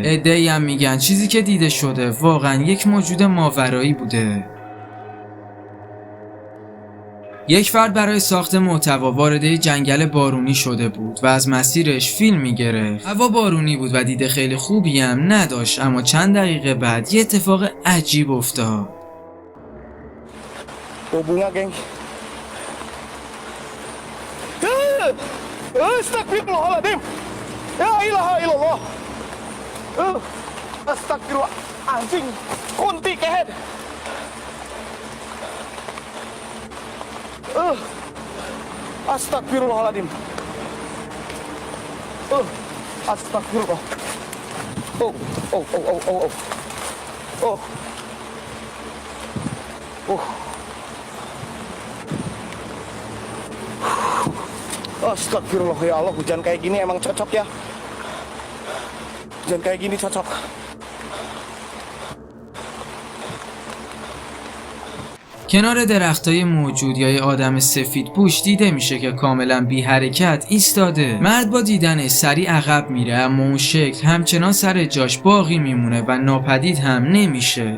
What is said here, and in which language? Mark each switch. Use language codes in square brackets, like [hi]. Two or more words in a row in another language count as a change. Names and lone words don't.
[fa] عده‌ای هم میگن چیزی که دیده شده واقعا یک موجود ماورایی بوده. یک فرد برای ساخت محتوا وارد جنگل بارونی شده بود و از مسیرش فیلم میگرفت. هوا بارونی بود و دید خیلی خوبی هم نداشت، اما چند دقیقه بعد یه اتفاق عجیب افتاد. [id] Bunga geng. Astagfirullahaladzim. [ar] يا إله إلا الله. [id] Astagfirullah. Anjing. Kunti kehet. Astagfirullahaladzim. Astagfirullah. Astagfirullah ya Allah, hujan kayak gini emang cocok ya. Hujan kayak gini cocok. کنار درختای موجود یا یه آدم سفید پوش دیده میشه که کاملا بی حرکت ایستاده. مرد با دیدنش سریع عقب میره، اما اون شکل همچنان سر جاش باقی میمونه و ناپدید هم نمیشه.